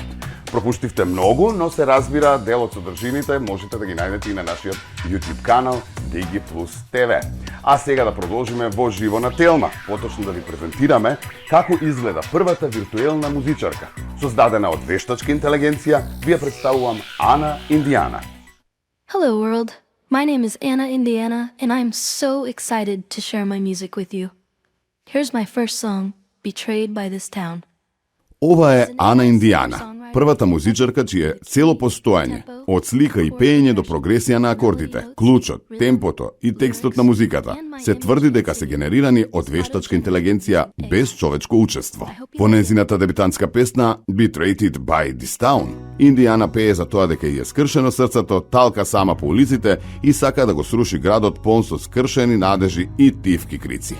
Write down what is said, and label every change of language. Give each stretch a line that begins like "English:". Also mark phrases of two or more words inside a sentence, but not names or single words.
Macedonian: Пропуштивте многу, но се разбира дел од содржините можете да ги најдете и на нашиот YouTube канал DigiPlus TV. А сега да продолжиме во живо на Телма, поточно да ви презентираме како изгледа првата виртуелна музичарка. Создадена од вештачка интелигенција, ви ја представувам Ана Индијана.
English: Hello, world. My name is Anna Indiana, and I'm so excited to share my music with you. Here's my first song, Betrayed by This Town.
Macedonian: Ова е Ана Индијана, првата музичарка чие цело постоење, од слика и пеење до прогресија на акордите, клучот, темпото и текстот на музиката, се тврди дека се генерирани од вештачка интелигенција без човечко учество. Во незината дебитантска песна Betrayed by This Town, Индијана пее за тоа дека ја е скршено срцето, талка сама по улиците и сака да го сруши градот полн со скршени надежи и тивки крици.